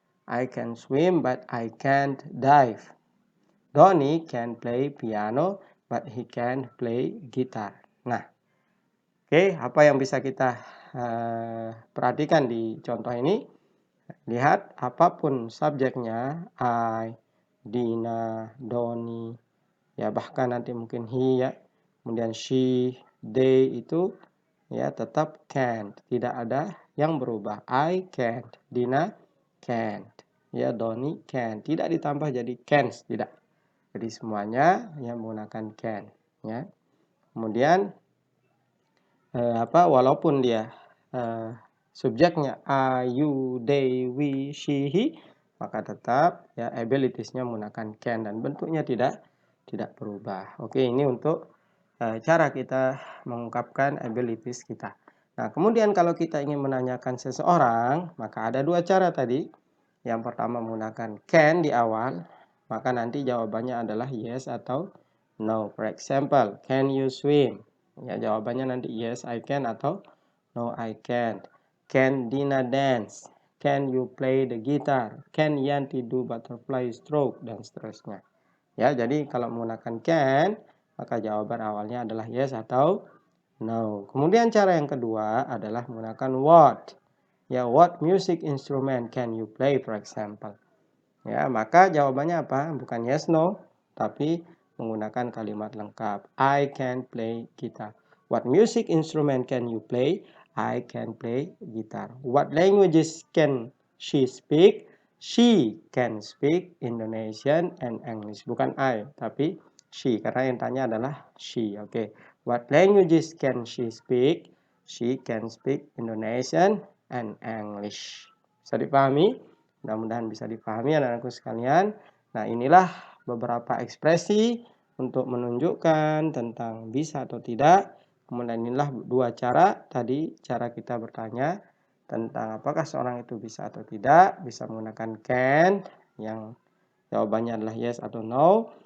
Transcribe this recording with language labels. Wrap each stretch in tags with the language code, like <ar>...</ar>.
<en>I can swim but I can't dive. Donny can play piano but he can't play guitar.</en> <id>Nah, oke, apa yang bisa kita perhatikan di contoh ini? Lihat, apapun subjeknya, I, Dina, Donny, ya bahkan nanti mungkin he, ya, kemudian she, they itu ya tetap can't, tidak ada yang berubah. I can't, Dina can't, ya Donny can't, tidak ditambah jadi can't, tidak. Jadi semuanya yang menggunakan can, ya. Kemudian walaupun dia subjeknya I, you, they, we, she, he, maka tetap ya abilities-nya menggunakan can dan bentuknya tidak berubah. Oke, ini untuk cara kita mengungkapkan abilities kita. Nah, kemudian kalau kita ingin menanyakan seseorang, maka ada dua cara tadi. Yang pertama menggunakan can di awal, maka nanti jawabannya adalah yes atau no.</id> <en>For example, can you swim?</en> <id>Ya, jawabannya nanti</id> <en>yes I can</en> <id>atau</id> <en>no I can't. Can Dina dance? Can you play the guitar? Can Yanti do butterfly stroke?</en> <id>Dan seterusnya. Ya, jadi kalau menggunakan can, maka jawaban awalnya adalah yes atau no. Kemudian cara yang kedua adalah menggunakan what.</id> <en>Ya, what music instrument can you play, for example?</en> <id>Ya, maka jawabannya apa? Bukan yes no, tapi menggunakan kalimat lengkap.</id> <en>I can play guitar. What music instrument can you play? I can play guitar. What languages can she speak? She can speak Indonesian and English.</en> <id>Bukan I, tapi she, karena yang tanya adalah she. Oke.</id> <en>What languages can she speak? She can speak Indonesian and English.</en> <id>Bisa dipahami? Mudah-mudahan bisa dipahami anak-anakku sekalian. Nah, inilah beberapa ekspresi untuk menunjukkan tentang bisa atau tidak. Kemudian inilah dua cara. Tadi cara kita bertanya tentang apakah seorang itu bisa atau tidak. Bisa menggunakan can yang jawabannya adalah yes atau no.</id>